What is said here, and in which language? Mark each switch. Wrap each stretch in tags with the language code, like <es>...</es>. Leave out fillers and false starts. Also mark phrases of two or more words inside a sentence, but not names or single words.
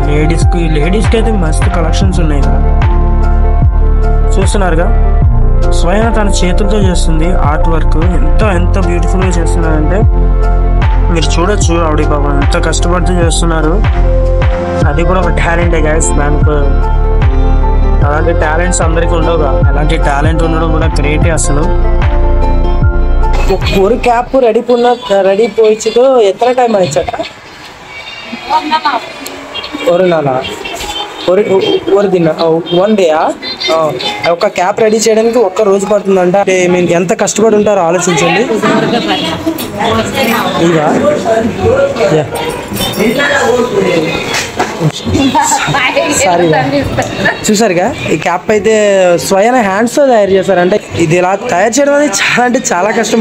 <te>లేడీస్కి అయితే మస్తు కలెక్షన్స్ ఉన్నాయి కదా. చూస్తున్నారుగా, స్వయం తన చేతులతో చేస్తుంది</te> <en>art work.</en> <te>ఎంత బ్యూటిఫుల్ గా చేస్తున్నారంటే మీరు చూడొచ్చు. ఆవిడ బాబా ఎంత కష్టపడుతూ చేస్తున్నారు. అది కూడా ఒక టాలెంటే గైస్. దానికి అలాంటి టాలెంట్స్ అందరికి ఉండవుగా, అలాంటి టాలెంట్ ఉండడం కూడా గ్రేటే అసలు.</te> <ta>ஒரு</ta> <en>cap ready</en> <ta>போயிடுச்சுக்கோ. எத்தனை டைம் ஆயிடுச்சா? ஒரு நாளா?</ta> <en>one day</en> <te>ఒక</te> <en>cap ready</en> <te>చేయడానికి ఒక్క రోజు పడుతుందంట. మీరు ఎంత కష్టపడి ఉంటారో ఆలోచించండి. ఇవా చూసారుగా ఈ క్యాప్ అయితే స్వయం హ్యాండ్స్ తో తయారు చేశారంటే ఇది ఇలా తయారు చేయడం అనేది చాలా అంటే చాలా కష్టం.</te>